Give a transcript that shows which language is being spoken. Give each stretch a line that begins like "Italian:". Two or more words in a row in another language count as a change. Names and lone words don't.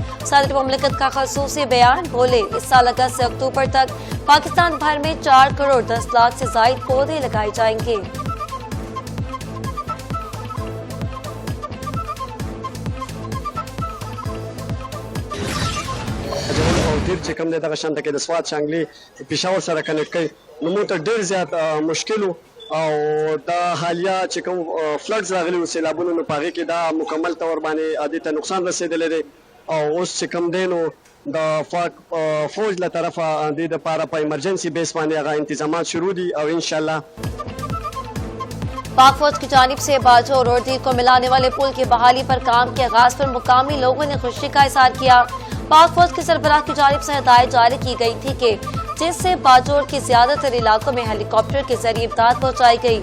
Urdu: صدر مملکت کا خصوصی بیان۔ بولے اس سال اگست سے اکتوبر تک پاکستان بھر میں 4 کروڑ 10 لاکھ سے زائد پودے لگائے جائیں گے.
Pashto: कम दे दغه شانته کې د سواد شانګلي پېښور سره کنیکټ کوي نو موږ ته ډېر زیات مشکل او دا حالیه چې کوم فلډز راغلي او سیلابونو نو پاغي کې دا مکمل تور باندې عادي ته نقصان رسیدلی دی او اوس چې کوم دی نو د فوج له طرفه د دې لپاره په
English: emergency basis
Pashto: باندې هغه انتظامات شروع دي او
Arabic: ان شاء الله
Urdu: پاک فوج کی جانب سے باجوڑ اور دیر کو ملانے والے پل کی بحالی پر کام کے آغاز پر مقامی لوگوں نے خوشی کا اظہار کیا. پاک فوج کی سربراہ کی جانب سے ہدایت جاری کی گئی تھی کہ جس سے باجوڑ کے زیادہ تر علاقوں میں ہیلی کاپٹر کے ذریعے امداد پہنچائی گئی.